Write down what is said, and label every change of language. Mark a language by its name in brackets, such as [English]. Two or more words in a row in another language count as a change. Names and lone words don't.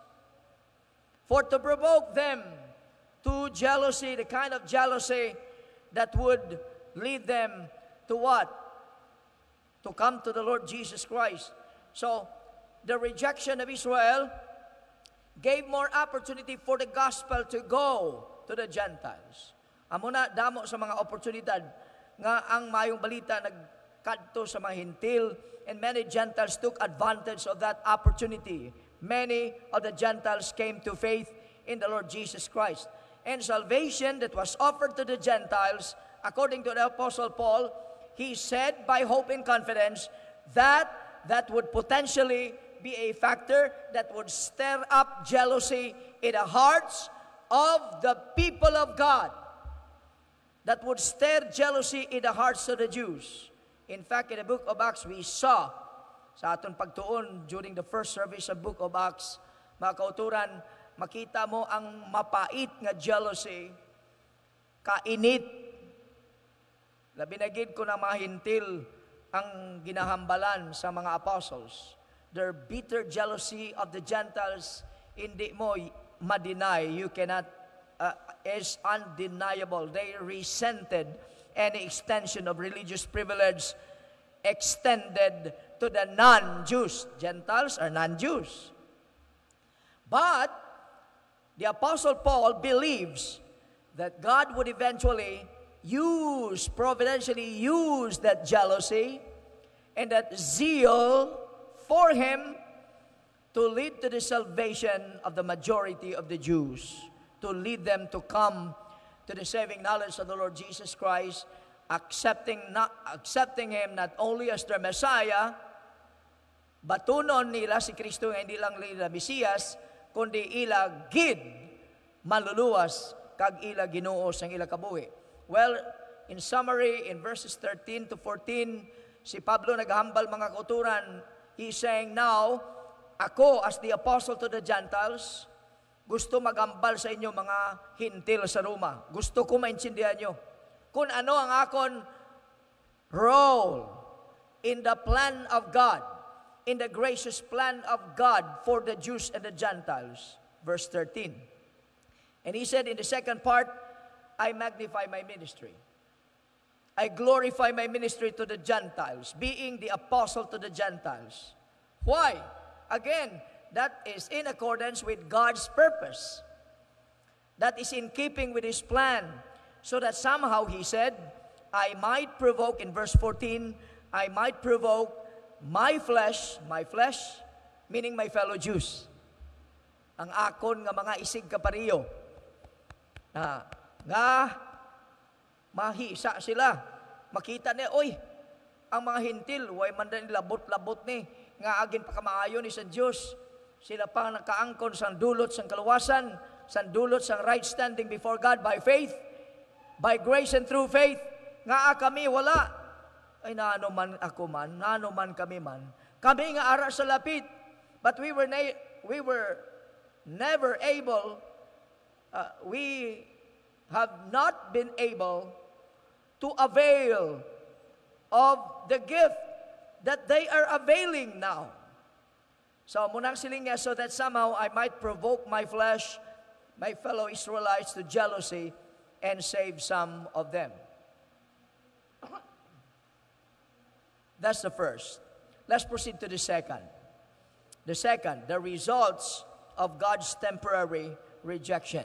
[English] For to provoke them to jealousy, the kind of jealousy that would lead them to what? To come to the Lord Jesus Christ. So, the rejection of Israel gave more opportunity for the gospel to go to the Gentiles. [Hiligaynon] Amuna damo sa mga oportunidad nga ang mayong balita nagkadto sa mga hintil, [English] and many Gentiles took advantage of that opportunity. Many of the Gentiles came to faith in the Lord Jesus Christ. And salvation that was offered to the Gentiles, according to the Apostle Paul, he said by hope and confidence that would potentially be a factor that would stir up jealousy in the hearts of the people of God. That would stir jealousy in the hearts of the Jews. In fact, in the book of Acts, we saw [Hiligaynon] sa aton pagtuon [English] during the first service of book of Acts, [Hiligaynon] mga kauturan, makita mo ang mapait nga jealousy, kainit. Labi na gid ko na mahintil ang ginahambalan sa mga apostles. [English] Their bitter jealousy of the Gentiles, [Hiligaynon] hindi mo ma-deny. [English] You cannot, is undeniable. They resented any extension of religious privilege extended to the non-Jews. Gentiles are non-Jews. But the Apostle Paul believes that God would eventually providentially use that jealousy and that zeal for him to lead to the salvation of the majority of the Jews, to lead them to come to the saving knowledge of the Lord Jesus Christ, accepting Him not only as their Messiah, [Hiligaynon] batunon nila si Kristo nga hindi lang nila Mesiyas, kundi ila gid maluluwas kag ila Ginoo sang ila kabuhi. [English] Well, in summary, in verses 13 to 14, [Hiligaynon] si Pablo naghambal mga kauturan. [English] He's saying, now, ako as the apostle to the Gentiles, [Hiligaynon] gusto magambal sa inyo mga hintil sa Roma. Gusto ko maintindihan nyo kung ano ang akon [English] role in the plan of God, in the gracious plan of God for the Jews and the Gentiles. Verse 13. And he said in the second part, I magnify my ministry. I glorify my ministry to the Gentiles, being the apostle to the Gentiles. Why? Again, that is in accordance with God's purpose. That is in keeping with His plan. so that somehow, he said, I might provoke, in verse 14, I might provoke my flesh, meaning my fellow Jews. [Hiligaynon] Ang akon nga mga isig kapariyo, nga mahisa sila. Makita niya, oy, ang mga hintil, way man din labot-labot ni, nga agin pa kamaayo ni sa Diyos. Sila pang nakaangkon sa dulot sa [English] kaluwasan, sa dulot sa right standing before God by faith, by grace and through faith. [Hiligaynon] Nga kami wala. Ay naano man ako man, naano man kami man. Kami nga ara sa lapit. [English] But we were never able, we have not been able to avail of the gift that they are availing now. So, [Hiligaynon] munang siling niya, [English] so that somehow I might provoke my flesh, my fellow Israelites, to jealousy and save some of them. That's the first. Let's proceed to the second. The second, the results of God's temporary rejection.